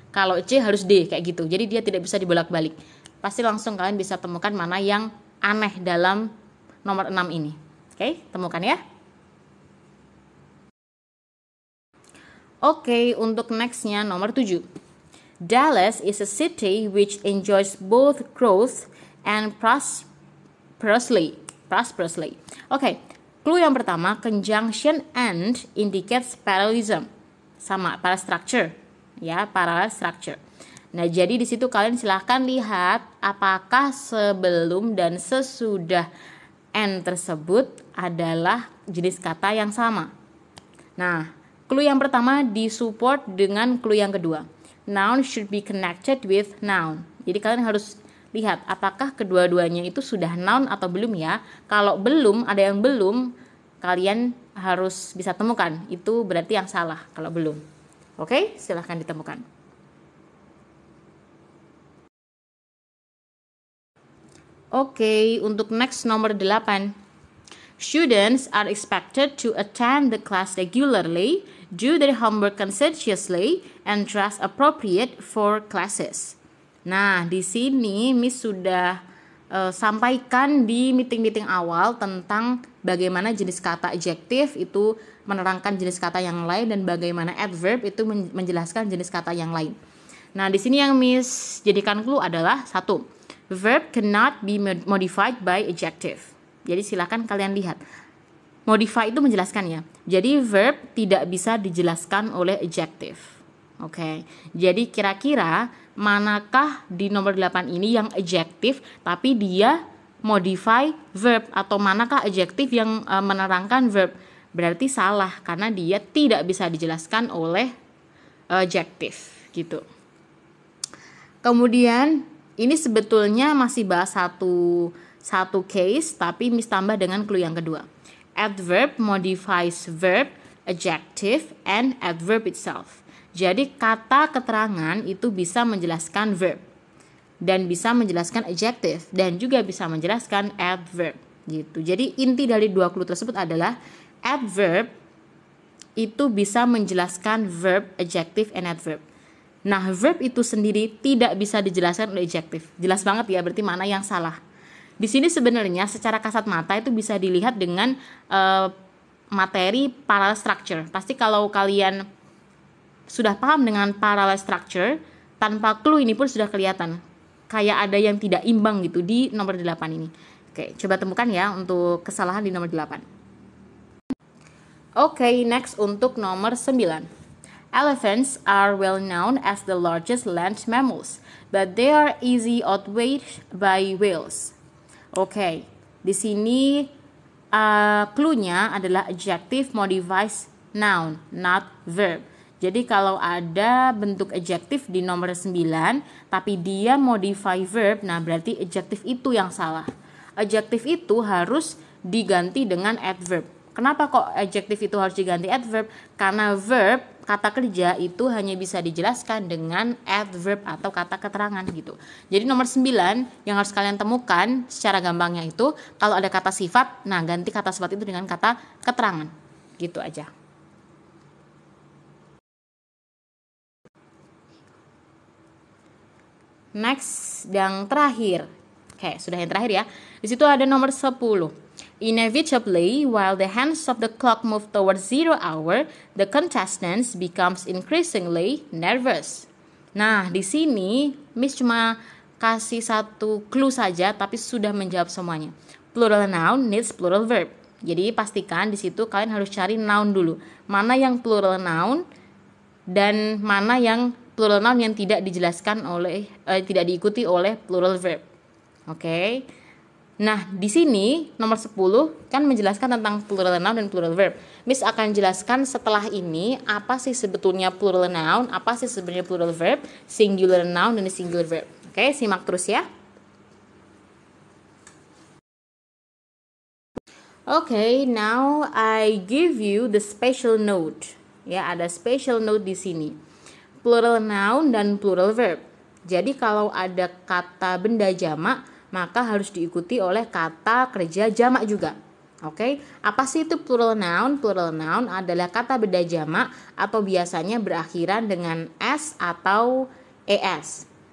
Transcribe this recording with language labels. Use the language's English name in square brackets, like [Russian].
[Indonesian] Kalau C harus D, kayak gitu. Jadi dia tidak bisa dibolak-balik. Pasti langsung kalian bisa temukan mana yang aneh dalam nomor 6 ini. Oke, temukan ya. Oke, untuk nextnya nomor 7. [English] Dallas is a city which enjoys both growth and prosperously. [Indonesian] Oke, clue yang pertama, [English] conjunction and indicates parallelism. [Indonesian] Sama, parallel structure. Ya, parallel structure. Nah, jadi di situ kalian silahkan lihat apakah sebelum dan sesudah and tersebut adalah jenis kata yang sama. Nah, clue yang pertama disupport dengan clue yang kedua. [English] Noun should be connected with noun. [Indonesian] Jadi kalian harus lihat apakah kedua-duanya itu sudah noun atau belum ya. Kalau belum, ada yang belum, kalian harus bisa temukan. Itu berarti yang salah kalau belum. Oke, silahkan ditemukan. Oke, untuk next nomor 8. [English] Students are expected to attend the class regularly, do their homework conscientiously, and dress appropriate for classes. [Indonesian] Nah, di sini Miss sudah sampaikan di meeting-meeting awal tentang bagaimana jenis kata adjective itu menerangkan jenis kata yang lain dan bagaimana adverb itu menjelaskan jenis kata yang lain. Nah, di sini yang Miss jadikan clue adalah 1. [English] Verb cannot be modified by adjective. [Indonesian] Jadi silakan kalian lihat. Modify itu menjelaskan ya. Jadi verb tidak bisa dijelaskan oleh adjective. Oke. Jadi kira-kira manakah di nomor 8 ini yang adjective tapi dia modify verb, atau manakah adjective yang menerangkan verb? Berarti salah karena dia tidak bisa dijelaskan oleh adjective gitu. Kemudian ini sebetulnya masih bahas satu case, tapi Miss tambah dengan clue yang kedua. [English] Adverb modifies verb, adjective, and adverb itself. [Indonesian] Jadi kata keterangan itu bisa menjelaskan verb dan bisa menjelaskan adjective dan juga bisa menjelaskan adverb gitu. Jadi inti dari dua clue tersebut adalah adverb itu bisa menjelaskan verb, adjective, and adverb. Nah, verb itu sendiri tidak bisa dijelaskan oleh adjective. Jelas banget ya, berarti mana yang salah. Di sini sebenarnya secara kasat mata itu bisa dilihat dengan materi parallel structure. Pasti kalau kalian sudah paham dengan parallel structure, tanpa clue ini pun sudah kelihatan. Kayak ada yang tidak imbang gitu di nomor 8 ini. Oke, coba temukan ya untuk kesalahan di nomor 8. Oke, next untuk nomor 9. [English] Elephants are well known as the largest land mammals, but they are easily outweighed by whales. [Indonesian] Oke, di sini clue-nya adalah [English] adjective modifies noun, not verb. [Indonesian] Jadi kalau ada bentuk adjective di nomor 9, tapi dia modify verb, nah berarti adjective itu yang salah. Adjective itu harus diganti dengan adverb. Kenapa kok adjective itu harus diganti adverb? Karena verb, kata kerja itu hanya bisa dijelaskan dengan adverb atau kata keterangan gitu. Jadi nomor 9 yang harus kalian temukan secara gampangnya itu, kalau ada kata sifat, nah ganti kata sifat itu dengan kata keterangan. Gitu aja. Next, yang terakhir. Oke, sudah yang terakhir ya. Di situ ada nomor 10. [English] Inevitably, while the hands of the clock move towards 0 hour, the contestants becomes increasingly nervous. [Indonesian] Nah, di sini Miss cuma kasih satu clue saja, tapi sudah menjawab semuanya. [English] Plural noun needs plural verb. [Indonesian] Jadi pastikan di situ kalian harus cari noun dulu. Mana yang plural noun dan mana yang plural noun yang tidak dijelaskan oleh tidak diikuti oleh plural verb. Oke. Nah, di sini nomor 10 kan menjelaskan tentang plural noun dan plural verb. Miss akan jelaskan setelah ini apa sih sebetulnya plural noun, apa sih sebenarnya plural verb, singular noun dan singular verb. Oke, simak terus ya. [English] Oke, now I give you the special note. [Indonesian] Ya, ada special note di sini. Plural noun dan plural verb. Jadi kalau ada kata benda jamak, maka harus diikuti oleh kata kerja jamak juga. Oke, apa sih itu plural noun? Plural noun adalah kata benda jamak atau biasanya berakhiran dengan s atau es.